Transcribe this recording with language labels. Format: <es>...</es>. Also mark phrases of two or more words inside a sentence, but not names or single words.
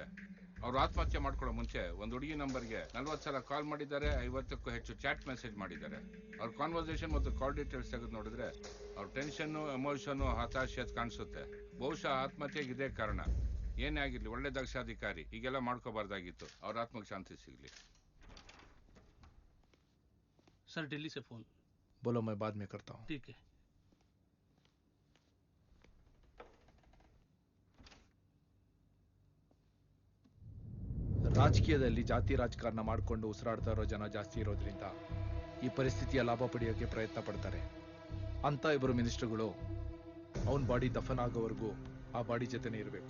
<kn>ಅವ್ರು ಆತ್ಮಹತ್ಯೆ ಮಾಡ್ಕೊಳ್ಳೋ ಮುಂಚೆ ಒಂದು ಹುಡುಗಿ ನಂಬರ್ಗೆ 40 ಸಲ ಕಾಲ್ ಮಾಡಿದ್ದಾರೆ, 50ಕ್ಕೂ ಹೆಚ್ಚು ಚಾಟ್ ಮೆಸೇಜ್ ಮಾಡಿದ್ದಾರೆ. ಅವ್ರ ಕಾನ್ವರ್ಸೇಷನ್ ಮತ್ತು ಕಾಲ್ ಡೀಟೇಲ್ಸ್ ತೆಗೆದು ನೋಡಿದ್ರೆ ಅವ್ರ ಟೆನ್ಷನ್ನು, ಎಮೋಷನ್ನು, ಹತಾಶೆ ಕಾಣಿಸುತ್ತೆ. ಬಹುಶಃ ಆತ್ಮಹತ್ಯೆಗೆ ಇದೇ ಕಾರಣ. ಏನೇ ಆಗಿರ್ಲಿ, ಒಳ್ಳೆ ದಕ್ಷಾಧಿಕಾರಿ ಹೀಗೆಲ್ಲ ಮಾಡ್ಕೋಬಾರ್ದಾಗಿತ್ತು. ಅವ್ರ ಆತ್ಮಕ್ಕೆ ಶಾಂತಿ ಸಿಗ್ಲಿ.</kn> <hi>सर दिल्ली से फोन. बोलो, मैं बाद में करता हूँ. ठीक है.</hi> <kn>ರಾಜಕೀಯದಲ್ಲಿ ಜಾತಿ ರಾಜಕಾರಣ ಮಾಡಿಕೊಂಡು ಉಸಿರಾಡ್ತಾ ಇರೋ ಜನ ಜಾಸ್ತಿ ಇರೋದ್ರಿಂದ ಈ ಪರಿಸ್ಥಿತಿಯ ಲಾಭ ಪಡೆಯೋಕೆ ಪ್ರಯತ್ನ ಪಡ್ತಾರೆ. ಅಂತ ಇಬ್ಬರು ಮಿನಿಸ್ಟರ್ಗಳು ಅವನ ಬಾಡಿ ದಫನ್ ಆಗೋವರೆಗೂ ಆ ಬಾಡಿ ಜೊತೆನೇ ಇರಬೇಕು.</kn>